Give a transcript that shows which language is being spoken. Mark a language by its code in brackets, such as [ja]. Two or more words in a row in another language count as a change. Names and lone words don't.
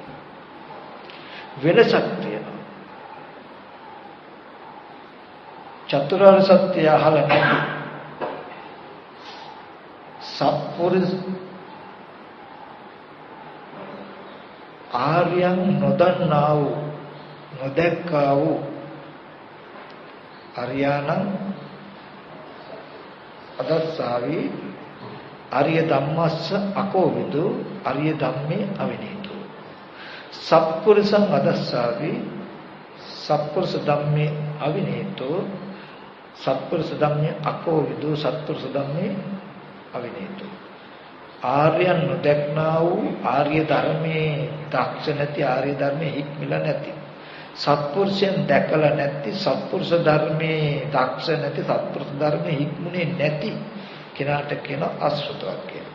[si] වෙනසක් තියෙනවා. චතුරාර්ය සත්‍ය අහලා නැති සත්පුරුෂ ආර්යයන් නොදන්නා වූ නොදැක්කා වූ [pi] අරියාණං අදස්සාවි [si] ආර්ය [pi] ධම්මස්ස අකෝවිදු ආර්ය ධම්මේ අවිනීතු සත්පුරුෂං අදස්සාවි සත්පුරුෂ ධම්මේ අවිනීතු සත්පුරුෂ ධම්මේ අකෝවිදු සත්පුරුෂ ධම්මේ අවිනීතු [si] ආර්යයන් නොදැක්නා වූ ආර්ය ධර්මයේ දක්ෂ නැති ආර්ය ධර්මයේ හික්මිලා නැති සත්පුරුෂයන් දැකලා නැති සත්පුරුෂ ධර්මයේ දක්ෂ නැති සත්පුරුෂ ධර්මයේ හික්මුනේ නැති කෙනාට කියන අසෘතවක් කියලා.